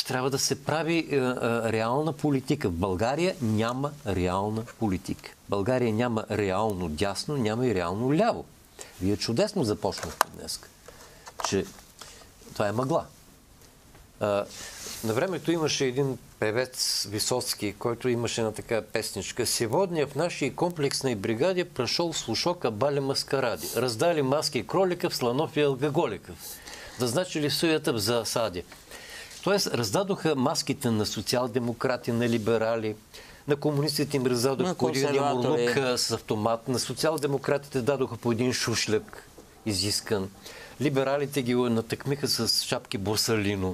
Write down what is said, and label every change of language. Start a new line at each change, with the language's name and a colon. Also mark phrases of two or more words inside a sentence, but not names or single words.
Bulgarian: Трябва да се прави реална политика. В България няма реална политика. В България няма реално дясно, няма и реално ляво. Вие чудесно започнахте днес, че това е мъгла. На времето имаше един певец Висоцки, който имаше една така песничка.
Russian: Сегодня в нашей комплексной бригаде прошел слушок о бале маскараде. Раздали маски кроликов, слонов и алкоголиков. Назначили суета в засаде.
Bulgarian: Тоест, раздадоха маските на социал-демократи, на либерали, на комунистите им раздадоха по един мурлук с автомат, на социал-демократите дадоха по един шушляк изискан. Либералите ги натъкмиха с шапки Борсалино.